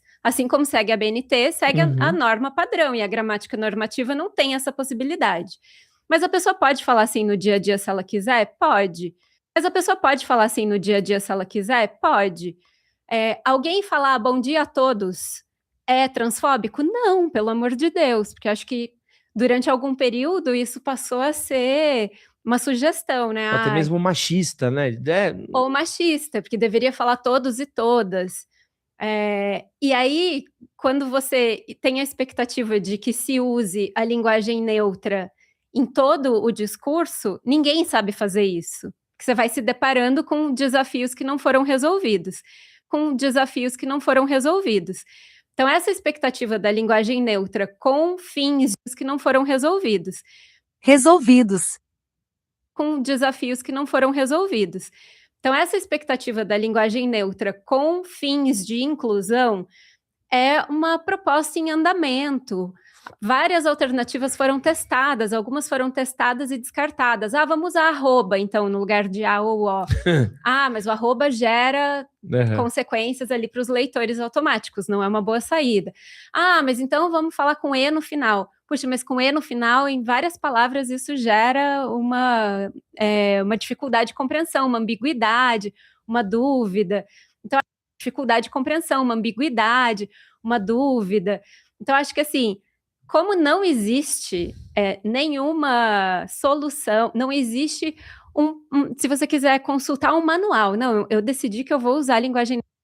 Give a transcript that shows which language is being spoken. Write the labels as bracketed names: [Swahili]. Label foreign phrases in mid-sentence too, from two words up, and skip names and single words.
[Portuguese] Assim como segue a BNT, segue a norma padrão, e a gramática normativa não tem essa possibilidade. Mas a pessoa pode falar assim no dia a dia se ela quiser? Pode. Mas a pessoa pode falar assim no dia a dia se ela quiser? Pode. Alguém falar bom dia a todos é transfóbico? Não, pelo amor de Deus, porque acho que durante algum período isso passou a ser uma sugestão, né? Até mesmo machista, né? Ou machista, porque deveria falar todos e todas. E aí, quando você tem a expectativa de que se use a linguagem neutra em todo o discurso, ninguém sabe fazer isso. Porque você vai se deparando com desafios que não foram resolvidos. Com desafios que não foram resolvidos. Então, essa expectativa da linguagem neutra com fins que não foram resolvidos. Com desafios que não foram resolvidos. Então, essa expectativa da linguagem neutra com fins de inclusão é uma proposta em andamento. Várias alternativas foram testadas, algumas foram testadas e descartadas. Vamos usar arroba, então, no lugar de A ou O. Mas o arroba gera consequências ali para os leitores automáticos, não é uma boa saída. Mas então vamos falar com E no final. Puxa, mas com E no final, em várias palavras, isso gera uma dificuldade de compreensão, uma ambiguidade, uma dúvida. Então, dificuldade de compreensão, uma ambiguidade, uma dúvida. Então, acho que assim, como não existe nenhuma solução, não existe se você quiser consultar um manual, não, eu decidi que eu vou usar a linguagem neutra.